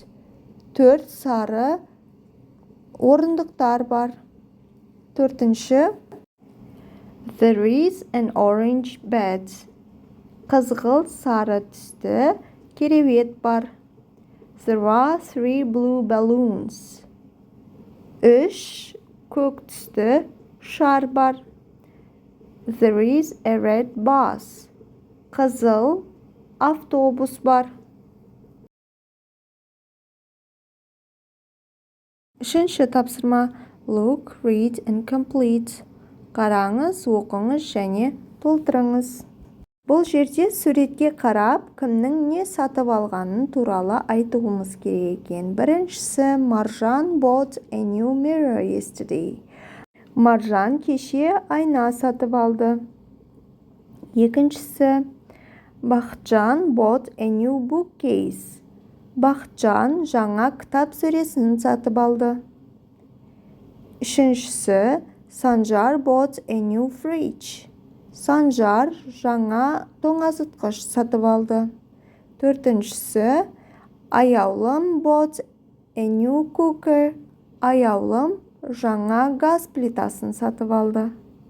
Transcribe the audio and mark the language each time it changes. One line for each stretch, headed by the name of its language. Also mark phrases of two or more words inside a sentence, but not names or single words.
Kazakh: 4 сары орындықтар бар.
English: Төртінші there is an orange bed.
Kazakh: Қызғылт сары түсті кереует бар.
English: There are 3 blue balloons.
Kazakh: 3 көк түсті шар бар.
English: There is a red bus.
Kazakh: Қызыл автобус бар. Үшінші тапсырма
English: look, read and complete.
Kazakh: Қараңыз, оқыңыз және толтырыңыз. Бұл жерде суретке қарап, кімнің не сатып алғанын туралы айтуымыз керек екен.
English: Біріншісі Маржан bought a new mirror yesterday.
Kazakh: Маржан кеше айна сатып алды.
English: Екіншісі Бақытжан bought a new bookcase.
Kazakh: Бақытжан жаңа кітап сөресін сатып алды.
English: Үшіншісі Санжар bought a new fridge.
Kazakh: Санжар жаңа тоңазытқыш сатып алды.
English: Төртіншісі, аяулым bought a new cooker.
Kazakh: Аяулым жаңа газ плитасын сатып алды.